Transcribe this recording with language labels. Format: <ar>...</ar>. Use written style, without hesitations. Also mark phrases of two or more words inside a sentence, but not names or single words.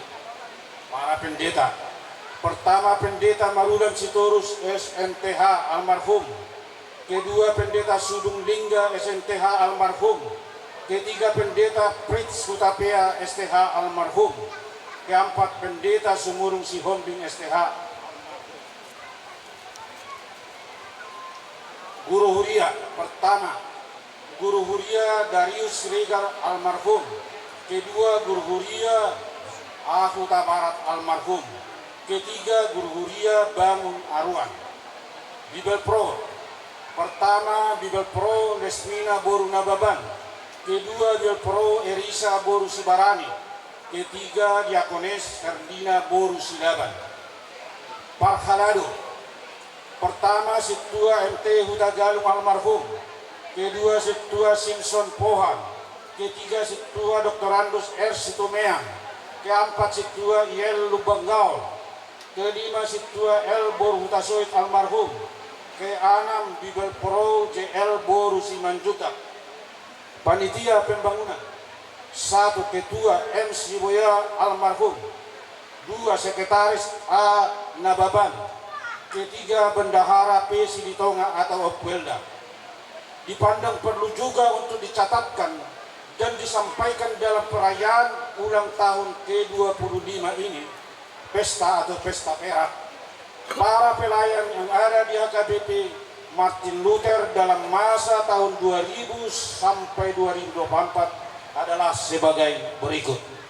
<id>Para pendeta. Pertama, Pendeta Marulan Sitorus SMTH almarhum. Kedua, Pendeta Sudung Lingga SMTH almarhum. Ketiga, Pendeta Prits Hutapea STH almarhum. Keempat, Pendeta Sumurung Sihombing STH. Guru Huria. Pertama, Guru Huria Darius Regar almarhum. Kedua, Guru Huria Ahuta Barat almarhum. Ketiga, Guru Huria Bangun Aruan. Bibel Pro. Pertama, Bibel Pro Lesmina Boru Nababan. Kedua, Bibel Pro Erisa Boru Sibarani. Ketiga, Diakones Ferdina Boru Silaban. Parhalado. Pertama, Situa MT Huta Galung almarhum. Kedua, Situa Simpson Pohan. Ketiga, Situa Dr. Andus R. Situmeang. Keempat, Situa IL Lubanggaul. Kelima, Situa L. Boru Hutasoit almarhum. Keenam, Bibel Pro JL Boru Simanjutak. Panitia Pembangunan. 1. Ketua M. Siboya almarhum. 2. Sekretaris A. Nababan. Ketiga, Bendahara P. Silitonga atau Opwelda. Dipandang perlu juga untuk dicatatkan dan disampaikan dalam perayaan ulang tahun ke-25 ini, pesta atau pesta perak, para pelayan yang ada di HKBP Martin Luther dalam masa tahun 2000 sampai 2024 adalah sebagai berikut.</id>